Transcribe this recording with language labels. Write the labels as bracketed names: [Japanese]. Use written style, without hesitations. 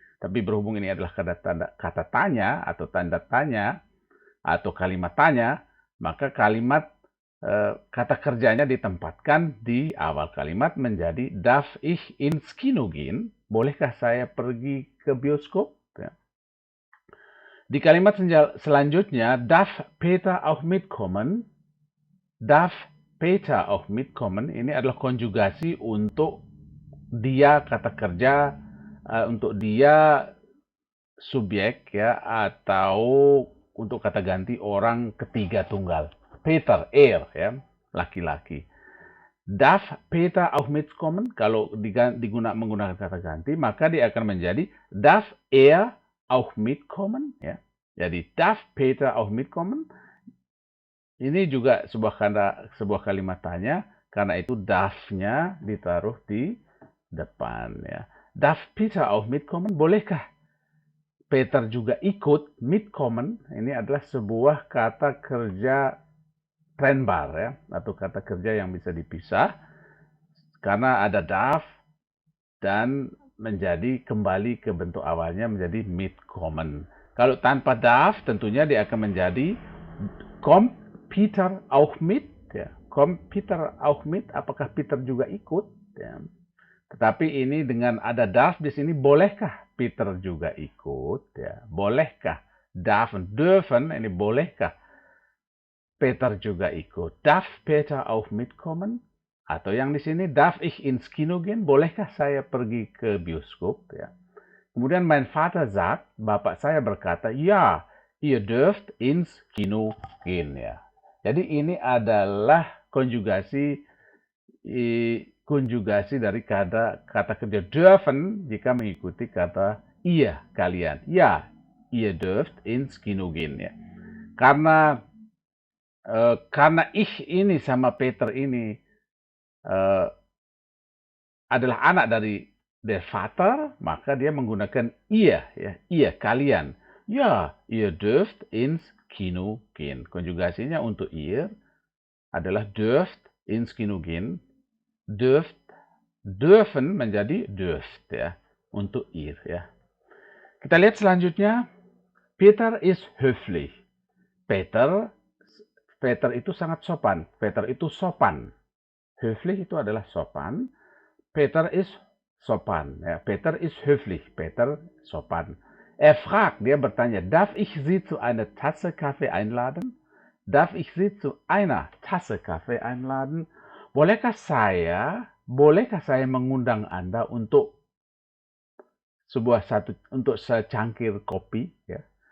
[Indonesian] Tapi berhubung ini adalah kata tanya atau tanda tanya atau kalimat tanya, maka kata kerjanya ditempatkan di awal kalimat menjadi [German] darf ich ins Kino gehen? [Indonesian] Bolehkah saya pergi ke bioskop? Ya. Di kalimat selanjutnya, [German] darf Peter auch mitkommen? Darf Peter auch mitkommen? [Indonesian] Ini adalah konjugasi untuk dia kata kerja, untuk dia subjek ya, atau untuk kata ganti orang ketiga tunggal. Peter, ya, laki-laki. [German] Darf Peter auch mitkommen? [Indonesian] Kalau menggunakan kata ganti, maka dia akan menjadi [German] darf auch mitkommen? [Indonesian] Ya. [German] Jadi darf Peter auch mitkommen? [Indonesian] Ini juga sebuah kalimat tanya, karena itu darf-nya ditaruh di depan. Ya. [German] Darf Peter auch mitkommen? [Indonesian] Bolehkah Peter juga ikut? Mitkommen ini adalah sebuah kata kerja trennbar ya, atau kata kerja yang bisa dipisah. karena ada darf dan menjadi kembali ke bentuk awalnya menjadi mitkommen. Kalau tanpa darf tentunya dia akan menjadi [German] kommt Peter auch mit? [Indonesian] Ya. [German] Kommt Peter auch mit? [Indonesian] Apakah Peter juga ikut? Ya. Tetapi ini dengan ada darf di sini, bolehkah Peter juga ikut? Ya. Bolehkah? Darf und dürfen, ini bolehkah Peter juga ikut? [German] Darf Peter auch mitkommen? [Indonesian] Atau yang di sini, [German] darf ich ins Kino gehen? [Indonesian] Bolehkah saya pergi ke bioskop? Ya. [German] Kemudian mein Vater sagt, [Indonesian] bapak saya berkata, ya, [German] ihr dürft ins Kino gehen. [Indonesian] Ya. Jadi ini adalah konjugasi dari kata kerja dürfen jika mengikuti kata iya kalian. [German] Ya, ihr dürft ins Kino gehen. [Indonesian] Ya. Karena ich ini sama Peter ini adalah anak dari der Vater, maka dia menggunakan ihr, ya, ihr kalian. [German] Ya, ihr dürft ins Kino gehen. [Indonesian] Konjugasinya untuk [German] ihr adalah dürft ins Kino gehen. [Indonesian] Dürfen menjadi dürft, ya, untuk ihr, ya. Kita lihat selanjutnya, [German] Peter ist höflich. [Indonesian] Peter itu sangat sopan. Peter itu sopan. Höflich itu adalah sopan. Peter ist sopan. [German] Ja, Peter ist höflich. [Indonesian] Peter sopan. [German] Fragt, [Indonesian] dia bertanya, [German] darf ich Sie zu einer Tasse Kaffee einladen? Darf ich Sie zu einer Tasse Kaffee einladen? [Indonesian] Bolehkah saya mengundang Anda untuk secangkir kopi? Ya.